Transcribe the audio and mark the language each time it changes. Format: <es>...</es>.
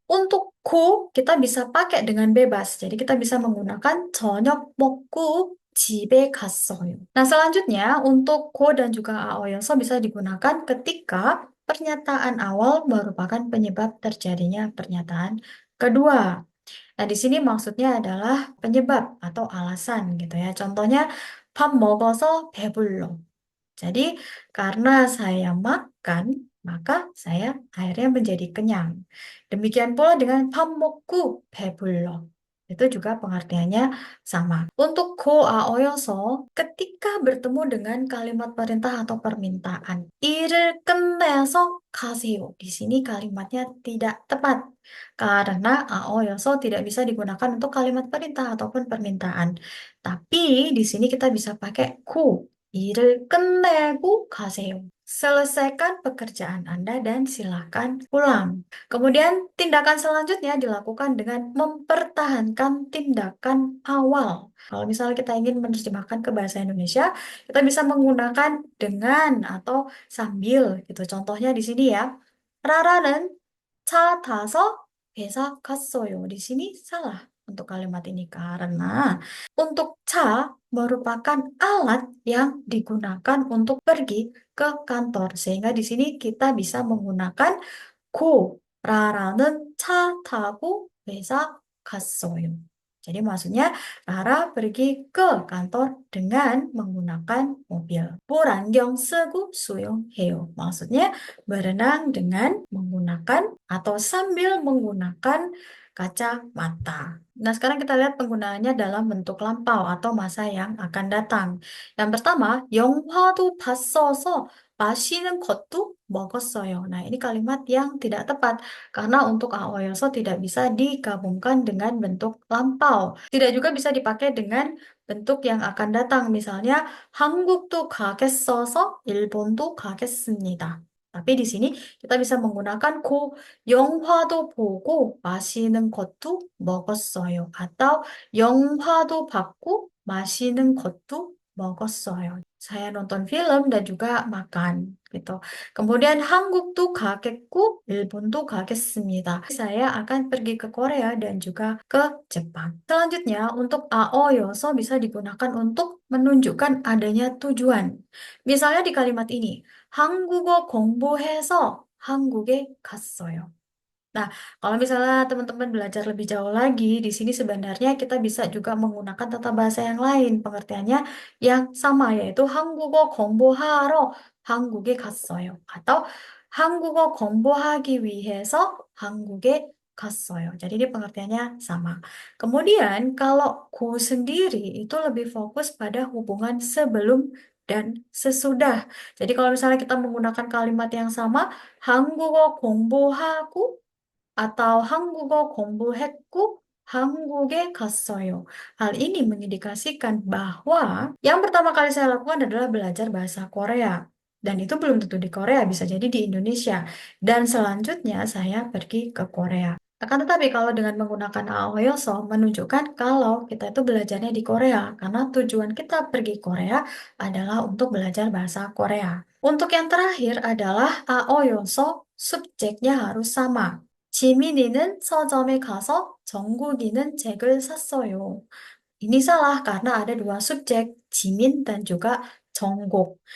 <id>Untuk ku kita bisa pakai dengan bebas. Jadi kita bisa menggunakan</id> <ko>저녁 먹고 집에 갔어요.</ko> <id>Nah, selanjutnya untuk ko dan juga aoyoso bisa digunakan ketika pernyataan awal merupakan penyebab terjadinya pernyataan kedua. Nah, di sini maksudnya adalah penyebab atau alasan gitu ya. Contohnya</id> <ko>밥 먹어서 배불러.</ko> <id>Jadi, karena saya makan, maka saya akhirnya menjadi kenyang. Demikian pula dengan</id> <ko>밥 먹고 배불러.</ko> <id>Itu juga pengertiannya sama. Untuk 고아어여서, ketika bertemu dengan kalimat perintah atau permintaan,</id> <ko>일을 끝내서 가세요.</ko> <id>Di sini kalimatnya tidak tepat. Karena aoyoso tidak bisa digunakan untuk kalimat perintah ataupun permintaan. Tapi di sini kita bisa pakai ku.</id> <ko>일을 끝내고 가세요.</ko> <id>Selesaikan pekerjaan Anda dan silakan pulang. Kemudian tindakan selanjutnya dilakukan dengan mempertahankan tindakan awal. Kalau misalnya kita ingin menerjemahkan ke bahasa Indonesia, kita bisa menggunakan dengan atau sambil gitu. Contohnya di sini ya.</id> <ko>라라는 차 타서 회사 갔어요.</ko> <id>Di sini salah untuk kalimat ini karena untuk ca merupakan alat yang digunakan untuk pergi ke kantor. Sehingga di sini kita bisa menggunakan 고</id> <ko>라라는 차 타고 회사 갔어요.</ko> <id>Jadi maksudnya Rara pergi ke kantor dengan menggunakan mobil.</id> <ko>보란경 쓰고 수영해요.</ko> <id>Maksudnya berenang dengan menggunakan atau sambil menggunakan kacamata. Nah, sekarang kita lihat penggunaannya dalam bentuk lampau atau masa yang akan datang. Yang pertama,</id> <ko>영화도 봤어서 마시는 것도 먹었어요.</ko> <id>Nah, ini kalimat yang tidak tepat karena untuk aoyoso tidak bisa digabungkan dengan bentuk lampau. Tidak juga bisa dipakai dengan bentuk yang akan datang. Misalnya,</id> <ko>한국도 가겠어서 일본도 가겠습니다.</ko> <id>Tapi di sini kita bisa menggunakan 고,</id> <ko>영화도 보고 마시는 것도 먹었어요.</ko> <id>atau</id> <ko>영화도 봤고 마시는 것도 먹었어요.</ko> <id>Saya nonton film dan juga makan gitu. Kemudian</id> <ko>한국도 가겠고 일본도 가겠습니다.</ko> <id>Saya akan pergi ke Korea dan juga ke Jepang. Selanjutnya untuk aoyoso bisa digunakan untuk menunjukkan adanya tujuan. Misalnya di kalimat ini,</id> <ko>한국어 공부해서 한국에 갔어요.</ko> <id>Nah, kalau misalnya teman-teman belajar lebih jauh lagi, di sini sebenarnya kita bisa juga menggunakan tata bahasa yang lain. Pengertiannya yang sama, yaitu</id> <ko>한국어 공부하러 한국에 갔어요.</ko> <id>Atau</id> <ko>한국어 공부하기 위해서 한국에 갔어요.</ko> <id>Jadi ini pengertiannya sama. Kemudian kalau ku sendiri itu lebih fokus pada hubungan sebelum dan sesudah. Jadi kalau misalnya kita menggunakan kalimat yang sama,</id> <ko>한국어 공부하고</ko> <id>atau</id> <ko>한국어 공부했고 한국에 갔어요.</ko> <id>Hal ini mengindikasikan bahwa yang pertama kali saya lakukan adalah belajar bahasa Korea. Dan itu belum tentu di Korea, bisa jadi di Indonesia. Dan selanjutnya saya pergi ke Korea. Akan tetapi kalau dengan menggunakan aoyoso menunjukkan kalau kita itu belajarnya di Korea. Karena tujuan kita pergi Korea adalah untuk belajar bahasa Korea. Untuk yang terakhir adalah aoyoso, subjeknya harus sama.</id> <ko>지민이는 서점에 가서 정국이는 책을 샀어요.</ko> <id>Ini salah karena ada dua subjek, 지민 dan juga 정국.</id>